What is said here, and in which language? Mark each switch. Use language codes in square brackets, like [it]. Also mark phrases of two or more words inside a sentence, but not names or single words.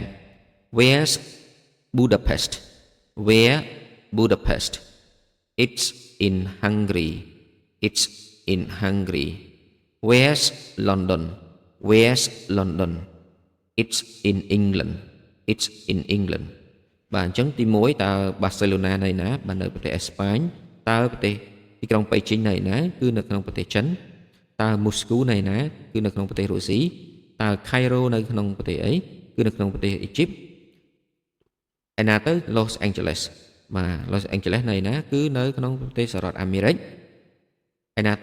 [en] Where's Budapest Where Budapest it's in Hungary it's in Hungary Where's London Where's London it's in England it's in England [km] បាទអញ្ចឹងទី1តើ Barcelona នៅណាបាទនៅប្រទេសអេស្ប៉ាញតើប្រទេសទីក្រុងប៉េ ជីងនៅណាគឺនៅក្នុងប្រទេសចិនតើ Moscow នៅណាគឺនៅក្នុងប្រទេសរុស្ស៊ីតើ Cairo នៅក្នុងប្រទេសអីគឺនៅក្នុងប្រទេសអ៊ីជី បឯណាទៅ Los Angeles បាទ Los Angeles នៅណាគឺនៅក្នុងប្រទេសសហរដ្ឋអាមេរិកឯណា